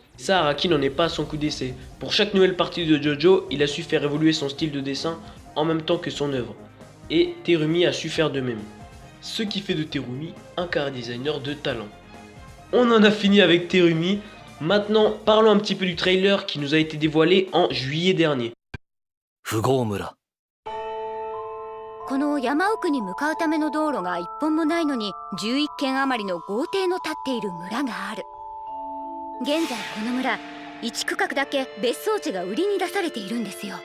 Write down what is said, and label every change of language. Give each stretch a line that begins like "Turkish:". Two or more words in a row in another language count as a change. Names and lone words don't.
French: Ça, Araki n'en est pas à son coup d'essai. Pour chaque nouvelle partie de JoJo, il a su faire évoluer son style de dessin en même temps que son œuvre. Et Terumi a su faire de même. Ce qui fait de Terumi un chara-designer de talent. On en a fini avec Terumi. Maintenant, parlons un petit peu du trailer qui nous a été dévoilé en juillet dernier.
Japanese: この山奥に向かうための道路が一本もないのに11軒余りの豪邸の建っている村がある。現在この村1区画だけ別荘地が売りに出されているんですよ。